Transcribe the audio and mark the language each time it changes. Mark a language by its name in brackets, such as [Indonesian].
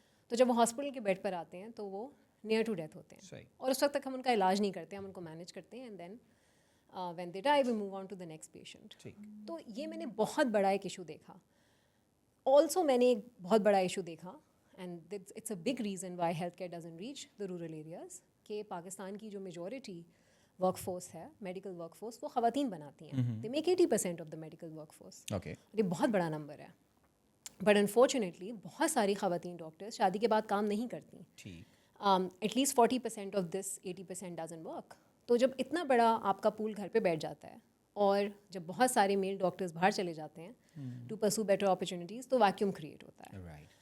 [Urdu] تو جب وہ ہاسپٹل کے بیڈ پر آتے ہیں تو وہ نیئر ٹو ڈیتھ ہوتے ہیں, اور اس وقت تک ہم ان کا علاج نہیں کرتے, ہم ان کو مینیج کرتے ہیں, [English] And then when they die we move on to the next patient. [Urdu] تو یہ میں نے بہت بڑا ایک ایشو دیکھا. آلسو میں نے ایک بہت بڑا ایشو دیکھا, [English] and it's a big reason why health care doesn't reach the rural areas, [Urdu] کہ پاکستان کی جو میجورٹی ورک فورس ہے, میڈیکل ورک فورس, وہ خواتین بناتی ہیں. [English] They make 80% of the medical work force. [Urdu] یہ بہت بڑا نمبر ہے, بٹ انفارچونیٹلی بہت ساری خواتین ڈاکٹرز شادی کے بعد کام نہیں کرتی. [English] At least 40% of this 80% doesn't work. [Urdu] تو جب اتنا بڑا آپ کا پول گھر پہ بیٹھ جاتا ہے اور جب بہت سارے میل ڈاکٹرز باہر چلے جاتے ہیں [English] to pursue better opportunities, [Urdu] تو ویکیوم کریٹ ہوتا ہے.